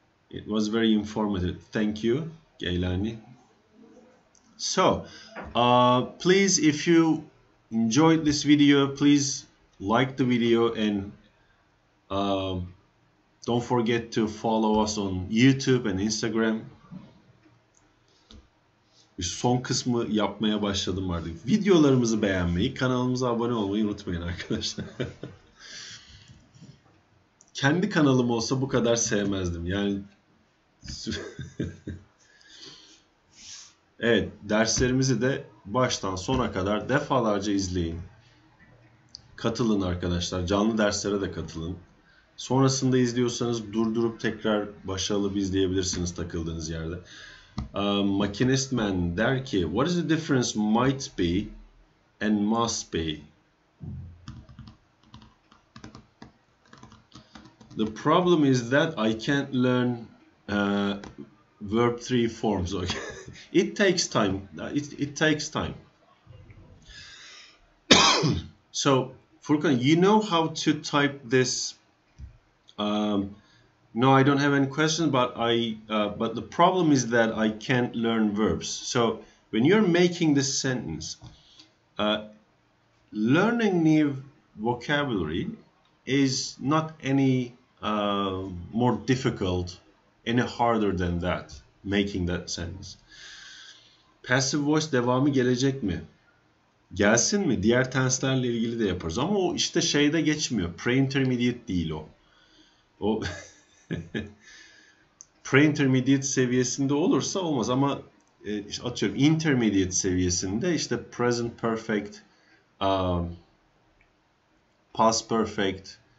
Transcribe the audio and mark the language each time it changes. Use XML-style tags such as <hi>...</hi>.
<en>It was very informative. Thank you, Gailani. So please, if you enjoyed this video, please like the video, and don't forget to follow us on YouTube and Instagram.</en> <tr>Son kısmı yapmaya başladım artık. Videolarımızı beğenmeyi, kanalımıza abone olmayı unutmayın arkadaşlar. Kendi kanalım olsa bu kadar sevmezdim. Yani evet, derslerimizi de baştan sona kadar defalarca izleyin. Katılın arkadaşlar. Canlı derslere de katılın. Sonrasında izliyorsanız durdurup tekrar başarılı izleyebilirsiniz takıldığınız yerde.</tr> <en>Machinist Man</en> <tr>der ki,</tr> <en>what is the difference might be and must be? The problem is that I can't learn verb 3 forms. Okay? It takes time. It takes time. So, Furkan, you know how to type this? No, I don't have any questions, but but the problem is that I can't learn verbs. So when you're making this sentence, learning new vocabulary is not any more difficult, any harder than that, making that sentence.</en> <tr>Passive voice devamı gelecek mi? Gelsin mi? Diğer tenslerle ilgili de yaparız. Ama o işte şeyde geçmiyor. Pre-intermediate değil o. O pre-intermediate seviyesinde olursa olmaz, ama atıyorum intermediate seviyesinde işte present perfect, past perfect.</tr>